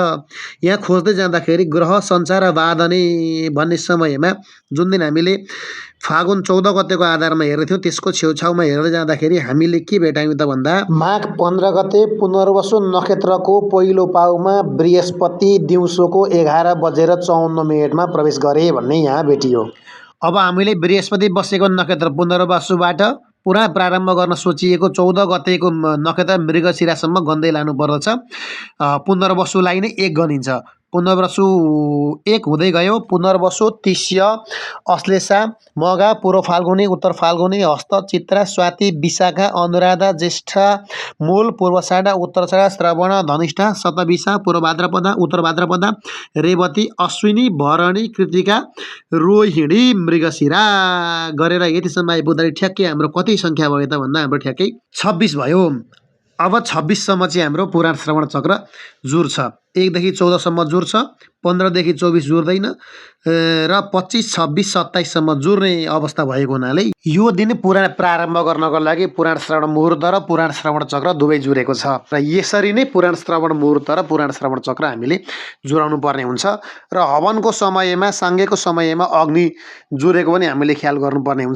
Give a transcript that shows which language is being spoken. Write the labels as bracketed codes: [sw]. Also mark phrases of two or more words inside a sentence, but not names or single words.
[ne] यहाँ खोज्दै जाँदाखेरि ग्रह सञ्चार बाधने भन्ने समयमा जुन दिन हामीले फागुन 14 गतेको आधारमा हेर्दैथ्यौँ त्यसको छेउछाउमा हेर्दै जाँदाखेरि हामीले के भेटायौँ त भन्दा माघ 15 गते पुनर्वसु नक्षत्रको पहिलो पाउमा बृहस्पति दिउँसोको 11:54 प्रवेश गरे भन्ने यहाँ भेटियो। अब हामीले बृहस्पति बसेको नक्षत्र पुनर्वसुबाट पुराण प्रारम्भ गर्न सोचिएको 14 गतेको नक्षत्र मृगशिरासम्म गन्दै लानुपर्दछ। पुनर्वसुलाई नै 1 गनिन्छ। पुनर्वसु 1 हुँदै गयो। पुनर्वसु, तिष्य, अश्लेषा, मघा, पूर्व फाल्गुनी, उत्तर फाल्गुनी, हस्त, चित्रा, स्वाति, विशाखा, अनुराधा, ज्येष्ठा, मूल, पूर्वाषाढा, उत्तराषाढा, श्रवण, धनिष्ठा, शतभिषा, पूर्व भाद्रपदा, उत्तर भाद्रपदा, रेवती, अश्विनी, भरणी, कृतिका, रोहिणी, मृगशिरा गरेर यतिसम्म आइपुग्दाखेरि ठ्याक्कै हाम्रो कति सङ्ख्या भयो त भन्दा हाम्रो ठ्याक्कै 26 भयो। अब 26 सम्म चाहिँ हाम्रो पुराण श्रवण चक्र जुर्छ। 1 देखि 14 सम्म जुर्छ, 15 देखि 24 जुर्दैन र 25, 26, 27 सम्म जुर्ने अवस्था भएको हुनाले यो दिन पुराण प्रारम्भ गर्नको लागि पुराण श्रवण मुहुर्त र पुराण श्रवण चक्र दुवै जुरेको छ र यसरी नै पुराण श्रवण मुहुर्त र पुराण श्रवण चक्र हामीले जुराउनु पर्ने हुन्छ र हवनको समयमा, साङ्गेको समयमा अग्नि जुरेको पनि हामीले ख्याल गर्नुपर्ने हुन्छ।